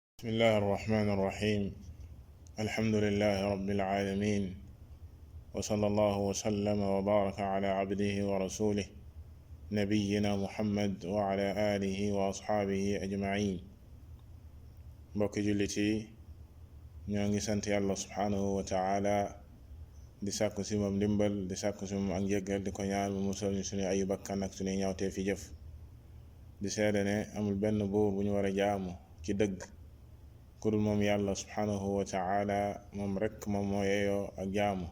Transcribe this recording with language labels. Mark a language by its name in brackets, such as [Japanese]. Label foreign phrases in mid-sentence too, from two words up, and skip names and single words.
[Arabic] بسم الله الرحمن الرحيم. الحمد لله رب العالمين، وصلى الله وسلم وبارك على عبده ورسوله نبينا محمد وعلى آله وأصحابه أجمعين. [Wolof] mbokki jullit yi ñoo ngi sant yàlla [Arabic] سبحانه وتعالى [Wolof] di sàkku si moom ndimbal, di sàkku si moom ak njéggal, di ko ñaan mu musal ñu suñu ayu bakkan ak suñu ñawtee fi jëf. di seede ne amul benn buur bu ñu war a jaamu ci dëgg ku dul moom yàlla [Arabic] سبحانه وتعالى, [Wolof] moom rekk moom moo yeeyoo ak jaamu.